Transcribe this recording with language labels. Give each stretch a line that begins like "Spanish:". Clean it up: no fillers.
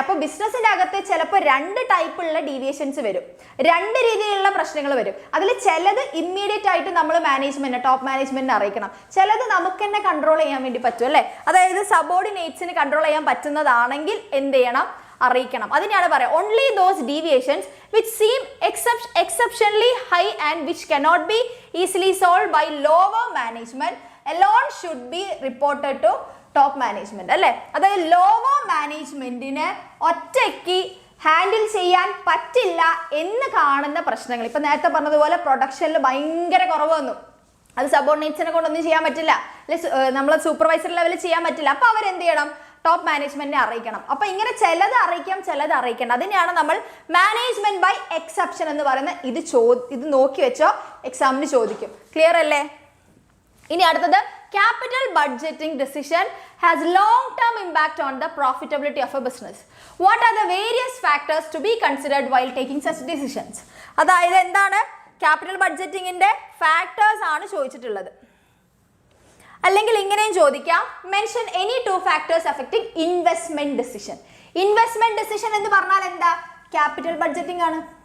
Malayalam: അപ്പൊ ബിസിനസിന്റെ അകത്ത് ചിലപ്പോൾ 2 ടൈപ്പുള്ള ഡീവിയേഷൻസ് വരും, 2 രീതിയിലുള്ള പ്രശ്നങ്ങൾ വരും. അതിൽ ചിലത് ഇമ്മീഡിയറ്റ് ആയിട്ട് നമ്മൾ ടോപ്പ് മാനേജ്മെന്റിനെ അറിയിക്കണം, ചിലത് നമുക്ക് തന്നെ കൺട്രോൾ ചെയ്യാൻ വേണ്ടി പറ്റും അല്ലെ. അതായത് സബോർഡിനേറ്റ്സിന് കൺട്രോൾ ചെയ്യാൻ പറ്റുന്നതാണെങ്കിൽ എന്ത് ചെയ്യണം? അറിയിക്കണം. അതിനാണ് പറയാം
English: Only those deviations which seem exceptionally high and which cannot be easily solved by lower management alone should be reported to top management അല്ലെ.
Malayalam: അതായത് ലോവർ മാനേജ്മെന്റിന് ഒറ്റയ്ക്ക് ഹാൻഡിൽ ചെയ്യാൻ പറ്റില്ല എന്ന് കാണുന്ന പ്രശ്നങ്ങൾ, ഇപ്പൊ നേരത്തെ പറഞ്ഞതുപോലെ പ്രൊഡക്ഷനിൽ ഭയങ്കര കുറവ് വന്നു, അത് സബോർഡിനേറ്റ്സിനെ കൊണ്ടൊന്നും ചെയ്യാൻ പറ്റില്ല അല്ലെ, നമ്മൾ സൂപ്പർവൈസർ ലെവലിൽ ചെയ്യാൻ പറ്റില്ല. അപ്പൊ അവരെന്ത് ചെയ്യണം? ടോപ്പ് മാനേജ്മെന്റിനെ അറിയിക്കണം. അപ്പൊ ഇങ്ങനെ ചിലത് അറിയിക്കാം, ചിലത് അറിയിക്കണം. അതിനെയാണ് നമ്മൾ മാനേജ്മെന്റ് ബൈ എക്സെപ്ഷൻ എന്ന് പറയുന്നത്. ഇത് നോക്കി വെച്ചോ, എക്സാമിന് ചോദിക്കും. ക്ലിയർ അല്ലേ? ഇനി അടുത്തത്,
English: capital budgeting decision has long-term impact on the profitability of a business. What are the various factors to be considered while taking such decisions?
Malayalam: അതായത് എന്താണ്? ക്യാപിറ്റൽ ബഡ്ജറ്റിംഗിന്റെ ഫാക്ടേഴ്സ് ആണ് ചോദിച്ചിട്ടുള്ളത്. അല്ലെങ്കിൽ ഇങ്ങനെയും ചോദിക്കാം,
English: Mention any 2 factors affecting investment decision.
Malayalam: Investment decision എന്ന് പറഞ്ഞാൽ എന്താ? ക്യാപിറ്റൽ ബഡ്ജറ്റിംഗ് ആണ്.